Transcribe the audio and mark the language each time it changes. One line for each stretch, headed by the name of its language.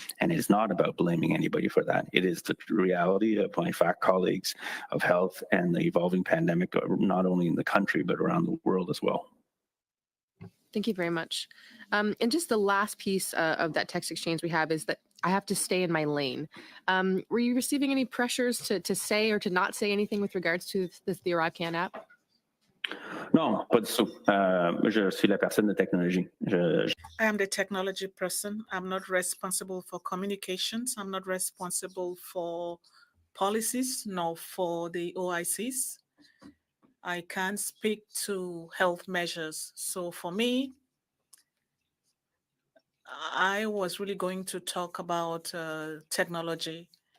English: And it's not about blaming anybody for that. It is the reality of my FAC colleagues of health and the evolving pandemic, not only in the country, but around the world as well. Thank you very much. And just the last piece of that text exchange we have is that I have to stay in my lane. Were you receiving any pressures to say or to not say anything with regards to the ArriveCAN app?
French: Non, pas du tout. Je suis la personne de technologie.
English: I am the technology person. I'm not responsible for communications. I'm not responsible for policies, nor for the OICs. I can't speak to health measures. So for me, I was really going to talk about technology.